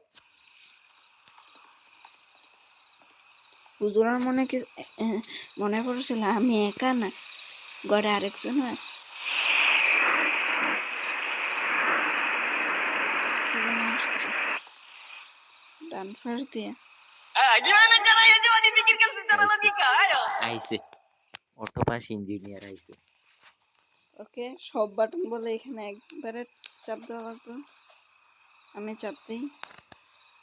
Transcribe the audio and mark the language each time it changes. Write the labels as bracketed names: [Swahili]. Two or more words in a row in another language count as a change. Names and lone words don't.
[Bangla] হুজুরার মনে কি মনে পড়েছিল আমি একা না, ঘরে আরেকজন আছে। কি যেন আসছে ডান ফার্স্ট দিয়ে। [Indonesian] Gimana caranya coba dipikirkan secara [Bangla] আইছে [Indonesian] logika, ayo. [Bangla] আইছে অটোপাস ইঞ্জিনিয়ার আইছে। ওকে, সব বাটন বলে এখানে একবারে চাপ দেওয়া লাগবে। আমি চাপ দিই।